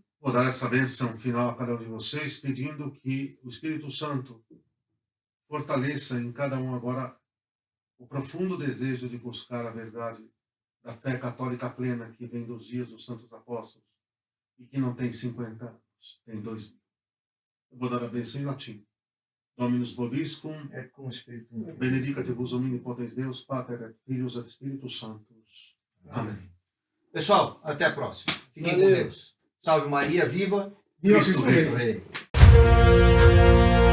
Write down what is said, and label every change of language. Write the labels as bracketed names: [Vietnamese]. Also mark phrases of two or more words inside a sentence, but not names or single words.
[Portuguese] Vou dar essa bênção final a cada um de vocês, pedindo que o Espírito Santo fortaleça em cada um agora o profundo desejo de buscar a verdade da fé católica plena que vem dos dias dos santos apóstolos e que não tem 50 anos, tem 2000. Eu vou dar a bênção em latim. [Latin] Dominus vobiscum, et cum spiritu benedicat vos omnipotens Deus, Pater et Filius et Spiritus Sanctus. [Portuguese] Amém. Pessoal, até a próxima. Fiquem com Deus. Salve Maria, viva Viva Cristo Rei. Rei.